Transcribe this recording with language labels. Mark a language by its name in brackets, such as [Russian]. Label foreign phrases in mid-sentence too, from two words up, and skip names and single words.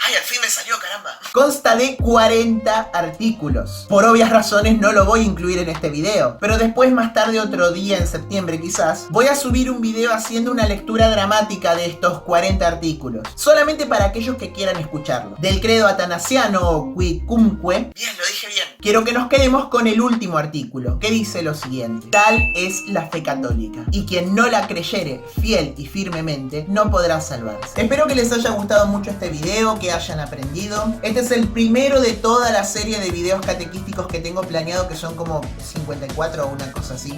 [Spanish] ¡Ay, al fin me salió, caramba! Consta de 40 artículos. Por obvias razones no lo voy a incluir en este video, pero después, más tarde, otro día en septiembre quizás, voy a subir un video haciendo una lectura dramática de estos 40 artículos, solamente para aquellos que quieran escucharlo. Del credo atanasiano o Quicumque, bien, lo dije bien, quiero que nos quedemos con el último artículo, que dice lo siguiente: tal es la fe católica, y quien no la creyere fiel y firmemente no podrá salvarse. Espero que les haya gustado mucho este video, que hayan aprendido. Este es el primero de toda la serie de videos catequísticos que tengo planeado, que son como 54 o una cosa así.